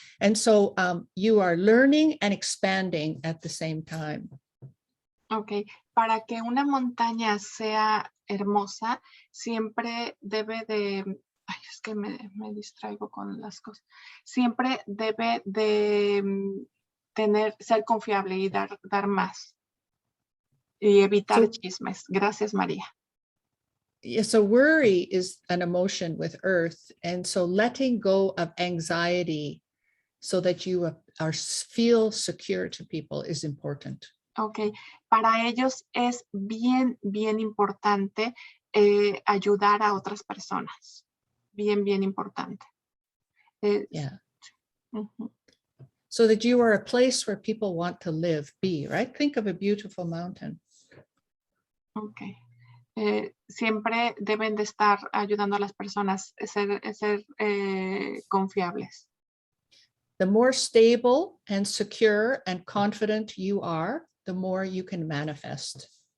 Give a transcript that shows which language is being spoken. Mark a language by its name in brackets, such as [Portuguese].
[English] And so you are learning and expanding at the same time. [Spanish] Ok, para que una montaña sea hermosa, siempre debe de, ay, es que me distraigo con las cosas, siempre debe de ser confiable y dar más y evitar chismes. Gracias, María. [English] Yeah, so worry is an emotion with earth. And so letting go of anxiety so that you feel secure to people is important. Ok, para ellos es bien importante ayudar a otras personas. Bien importante. Yeah. Uh-huh. So that you are a place where people want to live, be, right? Think of a beautiful mountain. Ok. [Spanish] Siempre deben de estar ayudando a las personas, ser confiables. [English] The more stable and secure and confident you are, the more you can manifest.